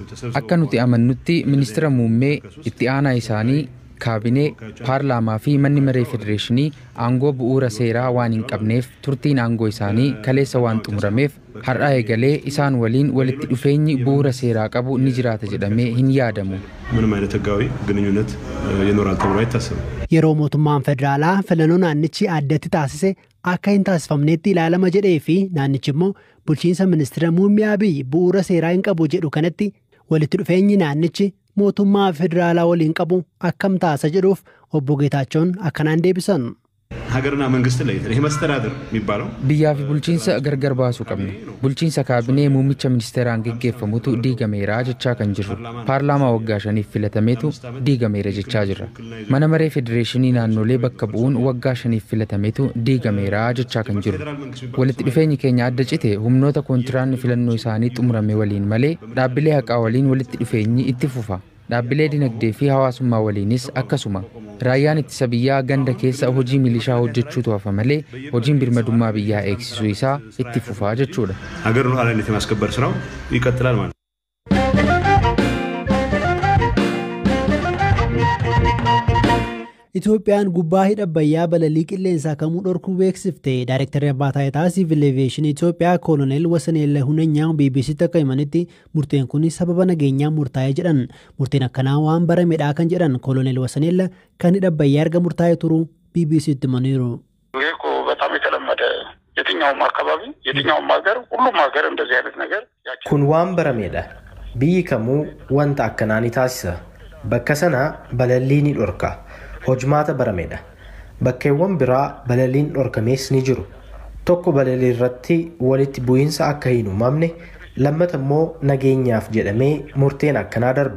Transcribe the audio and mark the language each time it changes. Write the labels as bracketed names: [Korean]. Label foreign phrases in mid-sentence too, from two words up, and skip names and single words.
[Oromo] Akka nuti amannutti ministeera muummee itti aanaa isaanii kaabinee paarlaamaa fi manni maree federeeshinii aangoo bu'uura seeraa waan hin qabneef turtiin aangoo isaanii kaleessa waan xumurameef har'a eegalee isaan waliin walitti dhufeenyi bu'uura seeraa qabu ni jiraata jedhamee hin yaadamu. [Amharic] ምንም አይነት ህጋዊ ግንኙነት ይኖራል ተብሎ አይታሰብም. [Oromo] Yeroo mootummaan federaalaa filannoo naannichi addatti taasise akka hin taasifamneetti ilaalama jedhee fi naannichi immoo bulchiinsa ministeera muummee Abiyyi bu'uura seeraa hin qabu jedhu kanatti walitti dhufeenyi naannichi mootummaa federaalaa waliin qabu akkam taasa jedhuuf obbo Geetaachoon akkanaan deebisan. [Amharic] ሀገርና መንግስት ላይ ይሄ መስተዳድር የሚባለው [Oromo] biyyaa fi bulchiinsa gargar baasuu qabna. Bulchiinsa kaabinee muummicha ministeeraan geggeeffamutu diigameera jechaa kan jirru. Paarlaamaa waggaa 5f filatameetu diigameera jechaa jirra. Mana maree federeeshinii naannolee bakka bu'uun waggaa 5f filatameetu diigameera jechaa kan jirru. Walitti dhufeenyi keenya adda cite humnoota kontiraanni filannoo isaanii xumurame waliin malee dhaabbilee haqaa waliin walitti dhufeenyi itti fufa. Dhaabbilee dinagdee fi hawaasummaa waliinis akkasuma. Raayyaan ittisa biyyaa ganda keessa hojii milishaa hojjechuutu hafa malee hojiin birmadummaa biyyaa eegsisuu isaa itti fufaa jechuudha. [Amharic] ሀገርን ሉዓላዊነት የማስከበር ስራው ይቀጥላል ማለት ነው። [Oromo] Itoophiyaan gubbaa hidha Abbayyaa balalii qilleensaa kamuu dhorkuu beeksifte. Daayirektarri Abbaa Taayitaa Siivil Eeviyeeshinii Itoophiyaa Kooloneel Wasaneellee Huneenyaa BBC'tti akka himanitti murteen kun sababa nageenyaa murtaa'ee jedhan. Murteen akkanaa waan baramedhaa kan jedhan Kooloneel Wasaneellee kan hidha Abbayyaa erga murtaa'ee turu BBC'tti himaniiru. [Amharic] በጣም የተለመደ የትኛውም አካባቢ የትኛውም ሀገር ሁሉም ሀገር እንደዚህ አይነት ነገር [Oromo] kun waan baramedha. Biyyi kamuu wanta akkanaa ni taasisa. Bakka sana balalii ni dhorka. Hojmaata baramedha. Bakkeewwan biraa balaliin dhorkamees ni jiru. Tokko balalii irratti walitti bu'iinsa akka hin uumamne, lammata immoo nageenyaaf jedhamee murteen akkanaa darba.